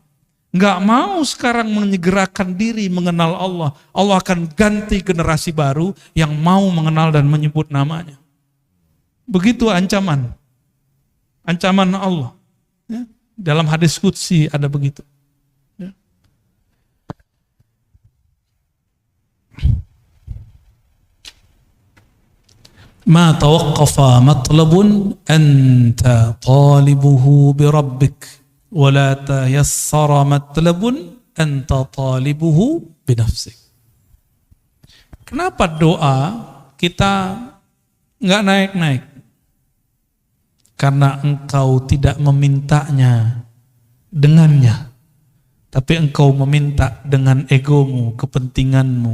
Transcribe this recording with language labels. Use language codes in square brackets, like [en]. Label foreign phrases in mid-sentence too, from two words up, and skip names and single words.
[id] Enggak mau sekarang menyegerakan diri mengenal Allah. Allah akan ganti generasi baru yang mau mengenal dan menyebut namanya. Begitu ancaman. Ancaman Allah. Ya. Dalam hadis qudsi ada begitu. Ya. [ar] ما توقف مطلب أنت طالبه بربك ولا تيسر مطلب أنت طالبه بنفسك. [id] Kenapa doa kita enggak naik-naik? Karena engkau tidak memintanya dengannya, tapi engkau meminta dengan egomu, kepentinganmu.